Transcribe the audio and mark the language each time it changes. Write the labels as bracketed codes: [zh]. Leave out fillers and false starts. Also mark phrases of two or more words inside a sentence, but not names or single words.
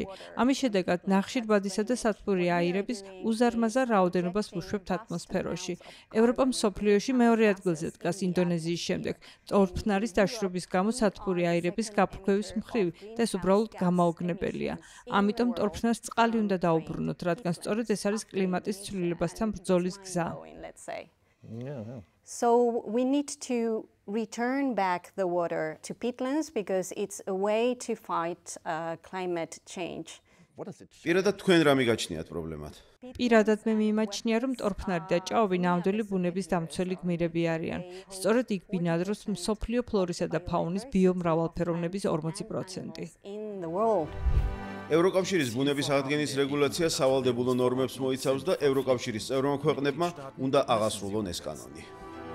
[ka] ამის შედეგად ნახშირბადისა და სათბური აირების უზარმაზარ რაოდენობას ვუშვებთ ატმოსფეროში. ევროპა მსოფლიოში მეორე ადგილზე დგას ინდონეზიის შემდეგ. ტორფნარის დაშრობის გამო სათბური აირების გაფრქვევის მხრივ და ეს უბრალოდ გამაოგნებელია. ამიტომ ტორფნარს წყალი უნდა დაუბრუნოთ, რადგან სწორედ ეს არის კლიმატის ცვლილებასთან ბრძოლის გზა. [en] So we need to return back the water to peatlands because it's a way to fight climate change. [ka] პირადად თქვენ რა მიგაჩნიათ პრობლემად? პირადად მე მიმაჩნია, რომ ტორფნარი და ჭაობი ნამდვილი ბუნების დამცველი გმირები არიან. სწორედ იქ ბინადრობს მსოფლიო ფლორისა და ფაუნის ბიომრავალფეროვნების 40%. ევროკავშირის ბუნების აღდგენის რეგულაცია სავალდებულო ნორმებს მოიცავს და ევროკავშირის წევრმა ქვეყნებმა უნდა აღასრულონ ეს კანონი.